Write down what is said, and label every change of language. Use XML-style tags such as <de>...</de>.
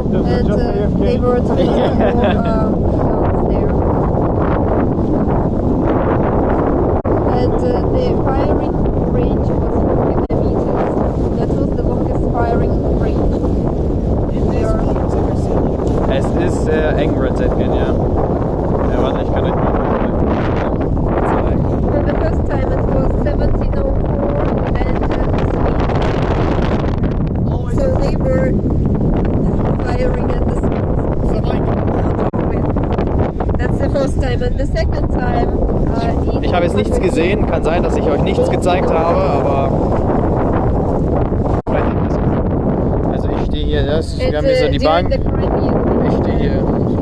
<en>And they were to build more there. And the firing range was 4 kilometers. That was the longest firing range.</en> <de>Es ist eng, Red Zetkin, ja. Ja, warte, ich kann euch mal zeigen.</de> <en>For the first time it was 1704 and so they were firing at the speed. That's the first time, and the second time</en> <de>Ich habe jetzt nichts gesehen, kann sein, dass ich euch nichts gezeigt habe, aber also ich stehe hier, wir haben hier so die Bank, ich stehe hier.</de>